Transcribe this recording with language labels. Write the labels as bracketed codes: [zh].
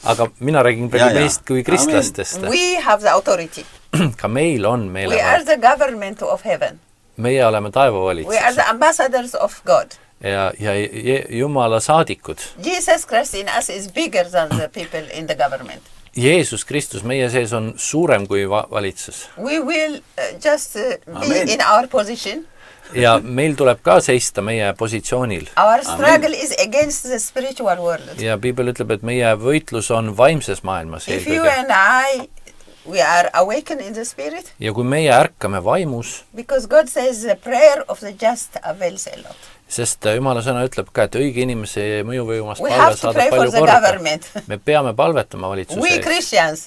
[et] Aga mina räägin praegu meist kui kristlastest. [en] We have the authority. [et] Ka meil on meelevald. [en] We are the government of heaven. [et] Meie oleme taevavalitsus. [en] We are the ambassadors of God. [et] Ja Jumala saadikud. [en] Jesus Christ in us is bigger than the people in the government. [et] Jeesus Kristus meie sees on suurem kui valitsus. [en] We will just be in our position. [et] Ja meil tuleb ka seista meie positsioonil. [en] Our struggle is against the spiritual world. [et] Ja Piibel ütleb, et meie võitlus on vaimses maailmas. [en] If you and I, we are awakened in the spirit. [et] Ja kui meie ärkame vaimus. [en] Because God says the prayer of the just avails a lot. [et] Sest Jumala sõna ütleb ka, et õige inimese mõjuvõimas palve saadab palju korda. Me peame palvetama valitsuse ees.